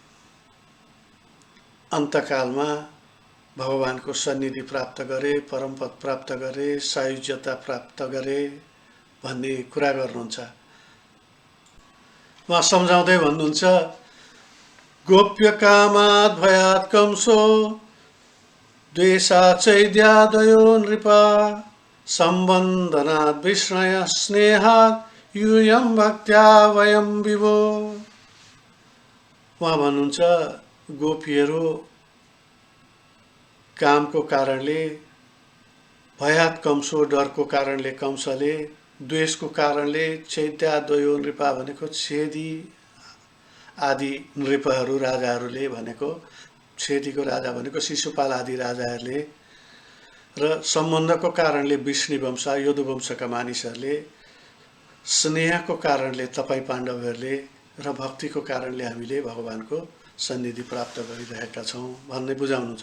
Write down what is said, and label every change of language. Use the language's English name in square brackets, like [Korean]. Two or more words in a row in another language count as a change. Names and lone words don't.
[Nepali] अन्तकालमा भगवानको सन्निधि प्राप्त गरे, परमपद प्राप्त गरे, सायुज्यता प्राप्त गरे भन्ने कुरा गर्नुहुन्छ। उहाँ सम्झाउँदै भन्नुहुन्छ [Sanskrit] गोप्य कामात् भयात् कंसो द्वेषात् चैद्यादयो नृपा सम्बन्धनात् विष्णय स्नेहात् यूयं भक्त्या वयं विभो। [Nepali] उहाँ भन्नुहुन्छ गोपीहरू कामको कारणले, [Sanskrit] भयात् कंसो [Nepali] डरको कारणले कंसले, द्वेषको कारणले [Sanskrit] चैद्यादयो नृपा [Nepali] भनेको छेदी आदि नृपहरू राजाहरूले भनेको, छेदीको राजा भनेको शिशुपाल आदि राजाहरूले, र सम्बन्धको कारणले विष्णुवंश यदुवंशका मानिसहरूले, स्नेहको कारणले तपाईँ पाण्डवहरूले र भक्तिको कारणले हामीले भगवानको सन्निधि प्राप्त गरिरहेका छौँ भन्ने बुझाउनुहुन्छ।